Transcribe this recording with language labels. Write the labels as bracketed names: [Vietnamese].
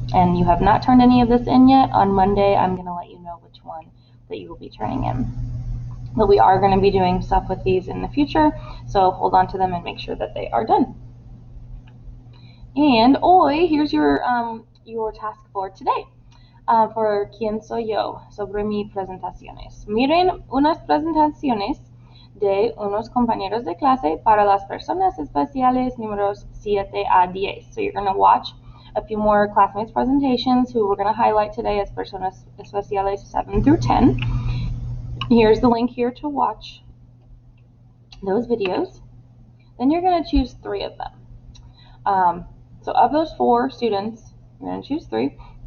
[English] And you have not turned any of this in yet. On Monday, I'm going to let you know which one that you will be turning in. But we are going to be doing stuff with these in the future, so hold on to them and make sure that they are done. And [Spanish] hoy, [English] here's your task for today. For [Spanish] quién soy yo, sobre mis presentaciones. Miren unas presentaciones de unos compañeros de clase para las personas especiales números 7 a 10. [English] So you're going to watch a few more classmates' presentations who we're going to highlight today as personas especiales 7 through 10. Here's the link here to watch those videos. Then you're going to choose 3 of them. So of those 4 students, you're going to choose 3.